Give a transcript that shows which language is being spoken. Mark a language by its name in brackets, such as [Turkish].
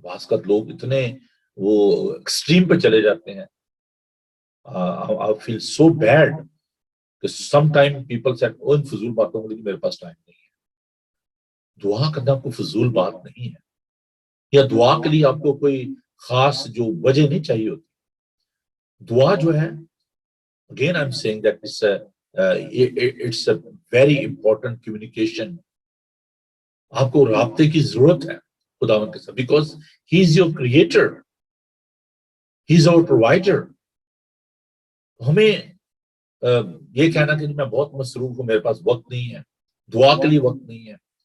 [Urdu] بعض کا لوگ اتنے وہ ایکسٹریم پہ چلے جاتے ہیں. [English] I feel so bad [Urdu] کہ سم ٹائم پیپل سے ان فضول باتوں کے لیے میرے پاس ٹائم نہیں ہے. دعا کرنا کوئی فضول بات نہیں ہے، یا دعا کے لیے آپ کو کوئی خاص جو وجہ نہیں چاہیے ہوتی. دعا جو ہے [English] again I'm saying that it's a very important communication. [Urdu] آپ کو رابطے کی ضرورت ہے خداوند کے ساتھ، [English] Because he is your creator, he is our provider. [Urdu] ہمیں یہ کہنا کہ میں بہت مصروف ہوں، میرے پاس وقت نہیں ہے، دعا کے لیے وقت نہیں ہے.